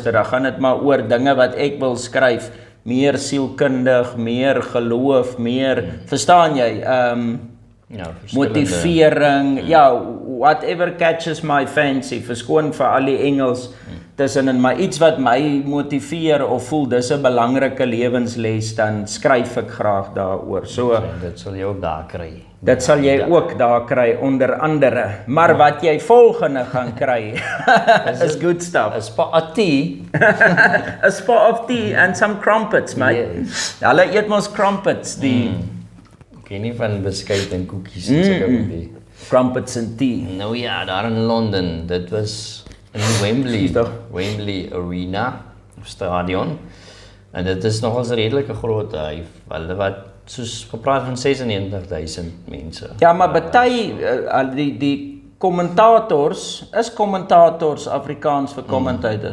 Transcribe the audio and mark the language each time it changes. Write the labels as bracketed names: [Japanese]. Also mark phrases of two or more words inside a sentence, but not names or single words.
[Afrikaans] Dan gaan dit maar oor dinge wat ek wil skryf. Meer sielkundig, meer geloof, meer, verstaan jy, motivering, [English] whatever catches my fancy, [Afrikaans] verskoon vir al die Engels tussenin, maar iets wat my motiveer of voel, dis 'n belangrike lewensles, dan skryf ek graag daaroor. So, dit sal jy ook daar kry. Dit sal jy ook daar kry, onder andere. Maar wat jy volgende gaan kry, is [English] good stuff. A spot of tea. A spot of tea and some crumpets, mate. Yes. [Afrikaans] Hulle eet mos crumpets, die Ek ken nie van beskuit en koekies en sulke goed. [English] Crumpets and tea. [Afrikaans] Nou ja, daar in Londen, dit was in Wembley Arena, stadion. En dit is nogals 'n redelike groot hulle wat soos gepraat van 96,000 mense. Ja, maar baie die kommentators, is kommentators Afrikaans vir commentator.